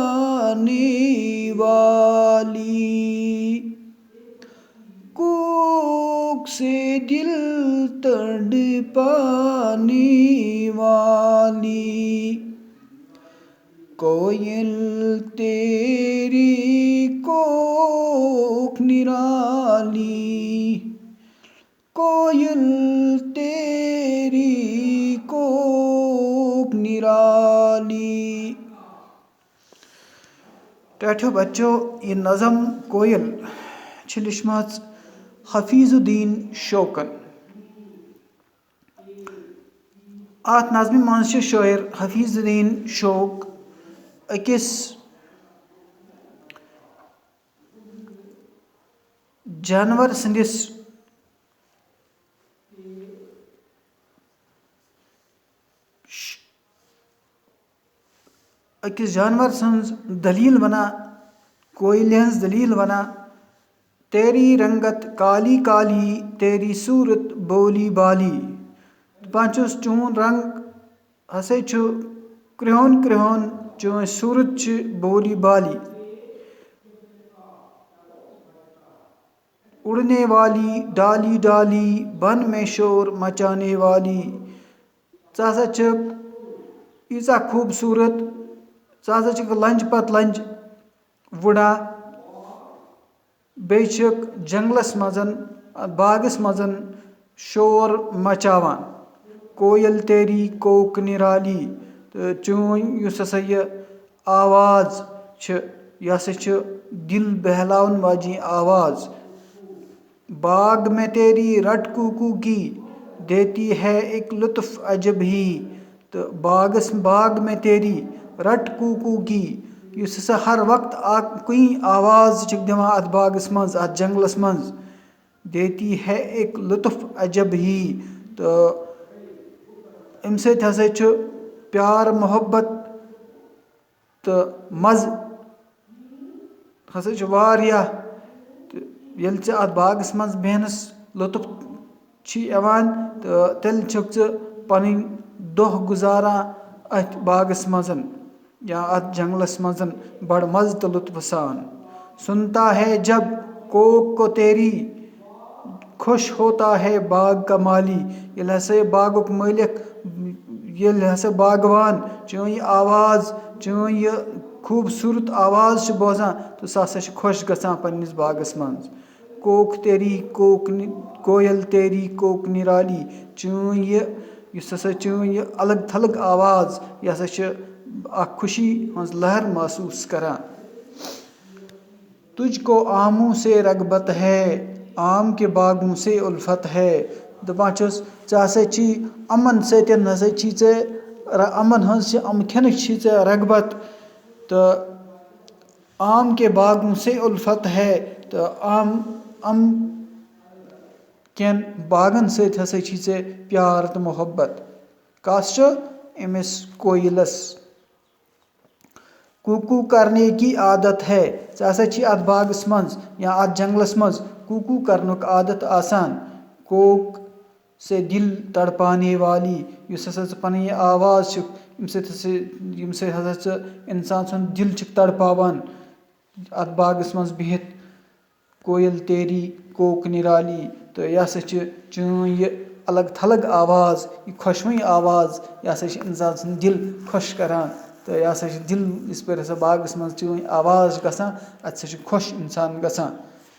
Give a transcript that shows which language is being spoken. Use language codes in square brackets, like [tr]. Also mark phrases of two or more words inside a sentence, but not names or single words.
[ur] والی، کوک سے دل تڑپانے والی، کوئل تیری کوک نرالی، کوئل تیری کوک نرالی۔ [ks] ٹاٹھو بچو یہ نظم کویل چھ لیچھمٕژ حفیظ الدین شوقن۔ اتھ نظمہِ منٛز چھِ شٲعر حفیظ الدین شوق أکِس جانور سٕنٛدِس سٕنٛز دلیٖل وَنان، کویلہِ ہٕنٛز دلیٖل وَنان، [ur] تیری رنگت کالی کالی تیری صوٗرت بولی بالی، [ks] دپان چھُس چون رنگ ہسا چھُ کرٛہُن کرٛہُن، چٲنۍ صوٗرت چھِ بولی بالی، [ur] اڑنے والی ڈالی ڈالی بن میں شور مچانے والی، [ks] ژٕ ہسا چھکھ ییٖژاہ خوٗبصوٗرت، ژٕ ہسا چھکھ لنٛجہِ پتہٕ لنٛجہِ وُڑان، بیٚیہِ چھکھ جنگلس منٛز باغس منٛز شور مچاوان، [ur] کویل تیری کوک نرالی، [ks] تہٕ چٲنۍ یُس ہسا یہِ آواز چھِ یہِ ہسا چھِ دل بہلاون واجیٚنۍ آواز، [ur] باغ میں تیری رٹ کوکو کی دیتی ہے ایک لطف عجب ہی، تہٕ باغ میں تیری رٹ کوکو کی، [ks] یُس ہسا ہر وقت اکھ کُنی آواز چھکھ دِوان اتھ باغس منٛز اتھ جنگلس منٛز، [ur] دیتی ہے ایک لطف عجب ہی، [ks] تہٕ اَمہِ سۭتۍ ہسا چھُ پیار محبت تہٕ مزٕ ہسا چھُ واریاہ، تہٕ ییٚلہِ ژٕ اتھ باغس منٛز بیہنس لطف چھی یِوان تہٕ تیٚلہِ چھُکھ ژٕ پنٕنۍ دۄہ گُزاران اتھ باغس منٛز یا اتھ جنگلس منٛز بڑٕ مزٕ تہٕ لطفہٕ سان، [ur] سنتا ہے جب کوک کو تیری خوش ہوتا ہے باغ کا مالی، [ks] ییٚلہِ ہسا یہِ باغُک مٲلِک، ییٚلہِ ہسا باغوان چٲنۍ یہِ آواز، چٲنۍ یہِ خوٗبصوٗرت آواز چھُ بوزان تہٕ سُہ ہسا چھُ خۄش گژھان پننِس باغس منٛز، [ur] کویل تیری کوک نرالی، [ks] چٲنۍ یہِ یُس ہسا چٲنۍ یہِ الگ تھلگ آواز یہِ ہسا چھِ اکھ خوشی ہٕنٛز لہر محسوٗس کران، [ur] تجھ کو آموں سے رغبت ہے آم کے باغوں سے الفت ہے، [ks] دپان چھُس ژےٚ ہسا چھی یِمن سۭتۍ ہسا چھی ژےٚ یِمن ہٕنٛز یِم کھٮ۪نٕچ چھی ژےٚ رغبت، تہٕ [ur] آم کے باغوں سے الفت ہے، [ks] تہٕ یِم کٮ۪ن باغن سۭتۍ ہسا چھی ژےٚ پیار تہٕ محبت، کس چھُ أمِس کویلس، [ur] کوکو کرنے کی عادت ہے، [ks] ژےٚ ہسا چھی اتھ باغس منٛز یا اتھ جنگلس منٛز کوکو کرنُک عادت آسان، [ur] کوک سے دل تڑپانے والی، [ks] یُس ہسا ژٕ پنٕنۍ یہِ آواز چھُکھ ییٚمہِ سۭتۍ ہسا ژٕ انسان سُنٛد دل چھُکھ تڑپاوان اتھ باغس منٛز بِہِتھ، [ur] کویل تیری کوک نرالی، [ks] تہٕ یہِ ہسا چھِ چٲنۍ یہِ الگ تھلگ آواز، یہِ خۄشوٕنۍ آواز، یہِ ہسا چھِ انسان سُنٛد دل خۄش کران، تہٕ یہِ ہسا چھِ دل یِژ پھِر ہسا باغس منٛز چٲنۍ آواز چھِ گژھان اتہِ ہسا چھُ خۄش انسان گژھان۔